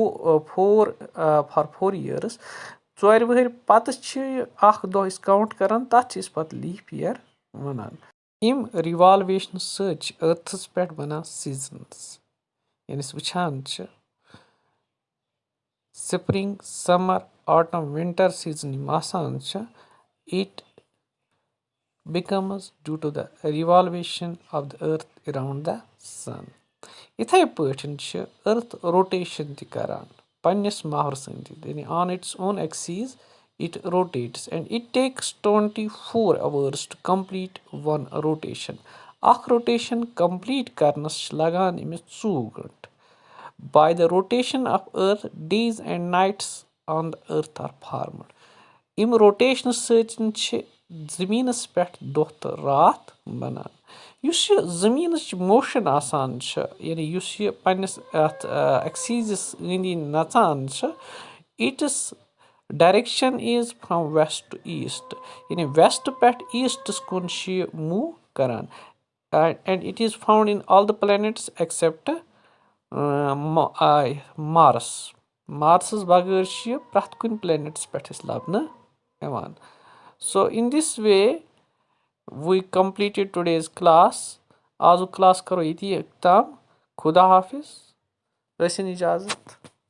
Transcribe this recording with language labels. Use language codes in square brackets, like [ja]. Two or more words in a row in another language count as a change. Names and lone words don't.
[ks] 4 years 4 ؤہٕرۍ پتہٕ چھِ اکھ دۄہ أسۍ کاونٹ کران تتھ چھِ أسۍ پتہٕ لیٖپ یِیر ونان اَمہِ رِوالویشنہٕ سۭتۍ چھِ أرتھس پٮ۪ٹھ بنان سیٖزنٕز ییٚلہِ أسۍ وٕچھان چھِ [en] spring summer autumn winter [ks] سیٖزن یِم آسان چھِ [en] it becomes due to the revolvation of the earth around the sun [ks] یِتھے پٲٹھۍ چھِ أرتھ روٹیشن تہِ کران پننِس محورس أنٛدۍ أنٛدۍ یعنی [en] on its own axis it rotates and it takes 24 hours to complete one rotation [ks] اکھ روٹیشن کمپلیٖٹ کرنس چھِ لگان أمِس 24 گٲنٛٹہٕ [en] by the rotation of earth days and nights on the earth are formed [ks] اَمہِ روٹیشنہٕ سۭتۍ چھِ زٔمیٖنس پٮ۪ٹھ دۄہ تہٕ راتھ بنان یُس یہِ زٔمیٖنٕچ موشن آسان چھِ یعنی یُس یہِ پننِس اتھ ایکسیٖزس أنٛدۍ أنٛدۍ نژان چھِ [en] its direction is from west to east [ks] یعنی ویسٹ پٮ۪ٹھ ایٖسٹس کُن چھِ یہِ موٗ کران [en] and it is found in all the planets except [ks] مارسس بغٲر چھِ یہِ پرٛٮ۪تھ کُنہِ پلینٹس پٮ۪ٹھ أسۍ لبنہٕ یِوان [en] so in this way we completed today's class [ks] آزُک کلاس کرو ییٚتی تام خدا حافظ ٲسِن اِجازت